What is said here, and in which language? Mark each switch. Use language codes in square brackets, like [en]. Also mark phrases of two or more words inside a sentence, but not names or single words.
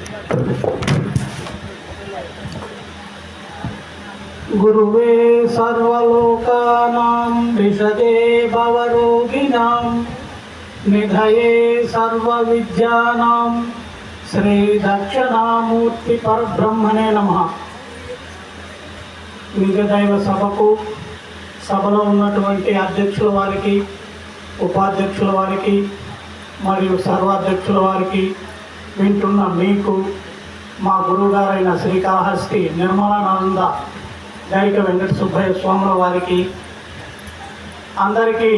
[sa] गुरुवे सर्वलोकानां विशदे भवरोगिणां निधये सर्वविद्यानां श्री दक्षिणामूर्ति परब्रह्मणे नमः। [te] నిజదైవ సభకు సభలో ఉన్నటువంటి అధ్యక్షుల వారికి, ఉపాధ్యక్షుల వారికి మరియు సర్వాధ్యక్షుల వారికి, వింటున్న మీకు, మా గురువుగారైన శ్రీకాళహస్తి నిర్మలానంద గైక వెంకట సుబ్బయ్య స్వాముల వారికి అందరికీ